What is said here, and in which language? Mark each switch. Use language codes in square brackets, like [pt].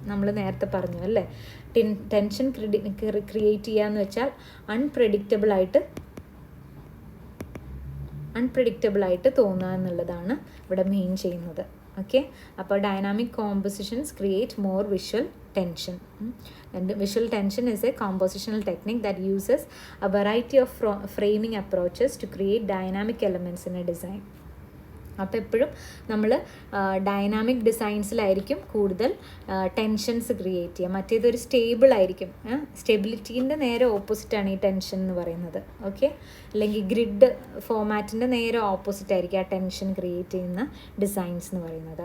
[ml] നമ്മൾ നേരത്തെ പറഞ്ഞു അല്ലേ, ടെൻഷൻ ക്രിയേറ്റ് ചെയ്യാന്ന് വെച്ചാൽ അൺപ്രഡിക്റ്റബിളായിട്ട് തോന്നുക എന്നുള്ളതാണ് ഇവിടെ മെയിൻ ചെയ്യുന്നത്. [en] Okay, അപ്പോൾ dynamic compositions create more visual tension. And visual tension is a compositional technique that uses a variety of framing approaches to create dynamic elements in a design. [ml] അപ്പോൾ എപ്പോഴും നമ്മൾ ഡൈനാമിക് ഡിസൈൻസിലായിരിക്കും കൂടുതൽ ടെൻഷൻസ് ക്രിയേറ്റ് ചെയ്യുക. മറ്റേതൊരു stable ആയിരിക്കും. സ്റ്റെബിലിറ്റീൻ്റെ നേരെ ഓപ്പോസിറ്റാണ് ഈ tension എന്ന് പറയുന്നത്. ഓക്കെ, അല്ലെങ്കിൽ ഗ്രിഡ് ഫോമാറ്റിൻ്റെ നേരെ ഓപ്പോസിറ്റ് ആയിരിക്കും ആ ടെൻഷൻ ക്രിയേറ്റ് ചെയ്യുന്ന ഡിസൈൻസ് എന്ന് പറയുന്നത്.